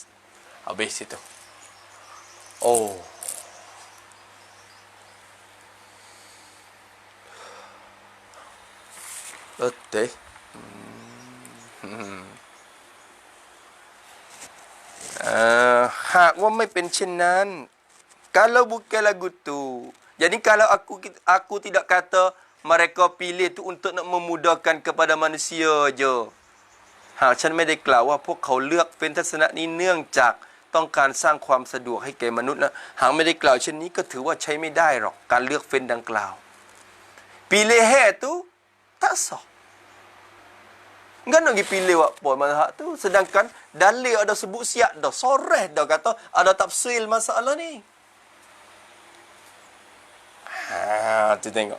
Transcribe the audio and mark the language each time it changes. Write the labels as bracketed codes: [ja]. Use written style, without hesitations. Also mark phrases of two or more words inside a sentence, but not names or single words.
[ms] Habis itu. Betul. Hak wa [th] ไม่เป็นเช่นนั้น [ms] kalau bukan lagu tu Jadi kalau aku tidak kata mereka pilih tu untuk nak memudahkan kepada manusia je. [th] หากฉันไม่ได้กล่าวว่าพวกเขาเลือกเป็นทัศนะนี้เนื่องจากต้องการสร้างความสะดวกให้แก่มนุษย์นะหากไม่ได้กล่าวเช่นนี้ก็ถือว่าใช้ไม่ได้หรอกการเลือกเฟ้นดังกล่าว [ms] Pilihan tu tak sah. Kan nak pergi pilih apa mazhab tu sedangkan dalil ada sebut siap dah, soreh dah kata ada tafsir masalah ni. Tu tengok.